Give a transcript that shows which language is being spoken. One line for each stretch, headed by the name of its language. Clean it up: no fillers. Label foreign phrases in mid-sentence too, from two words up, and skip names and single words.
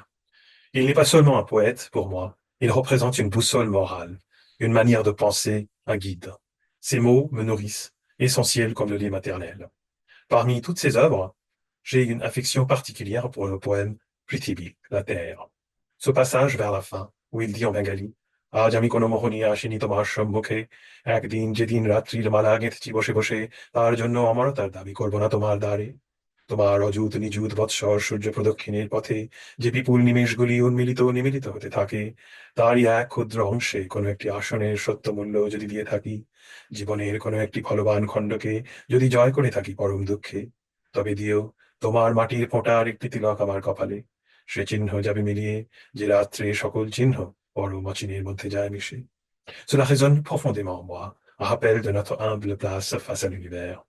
French: Il n'est pas seulement un poète pour moi, il représente une boussole morale, une manière de penser, un guide. Ses mots me nourrissent, essentiels comme le lait maternel. Parmi toutes ses œuvres, j'ai une affection particulière pour le poème Prithibi, la terre. Ce passage vers la fin, où il dit en bengali,
Bangla: আজ আমি কোনো মোহনী আসিনি তোমার সম্মুখে একদিন যেদিন রাত্রির মালা গেঁথেছি বসে বসে তার জন্য অমরতার দাবি করব না তোমার দ্বারে তোমার অযুত নিযুত বৎসর সূর্য প্রদক্ষিণের পথে যে বিপুল নিমেষগুলি উন্মিলিত নিমিলিত হতে থাকে তারই এক ক্ষুদ্র অংশে কোনো একটি আসনের সত্য মূল্য যদি দিয়ে থাকি জীবনের কোনো একটি ফলবান খণ্ডকে যদি জয় করে থাকি পরম দুঃখে তবে দিও তোমার মাটির ফোঁটার একটি তিলক আমার কপালে সে চিহ্ন যাবে মিলিয়ে যে রাত্রে সকল চিহ্ন পরম অচিনের মধ্যে যায় মিশে.
French: Cela résonne profondément en moi, un rappel de notre humble place face à l'univers.